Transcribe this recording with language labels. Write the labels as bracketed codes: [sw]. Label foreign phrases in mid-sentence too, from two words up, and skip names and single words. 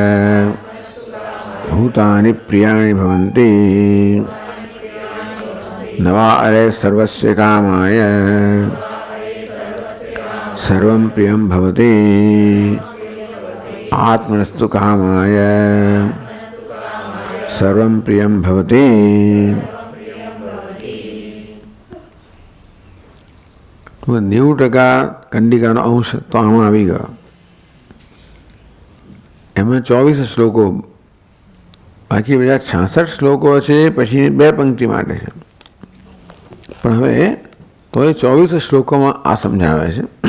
[sa] भूतानि प्रियाणि भवन्ति न वा अरे सर्वस्य कामाय सर्वं प्रियं भवति आत्मनस्तु कामाय सर्वं प्रियं भवति। [gu] तो 90% કંડિકાનો અંશ તો આમાં આવી ગયો. એમાં 24 શ્લોકો, બાકી બધા 66 શ્લોકો છે, પછી 2 પંક્તિ માટે છે. પણ હવે તો એ 24 શ્લોકોમાં આ સમજાવે છે.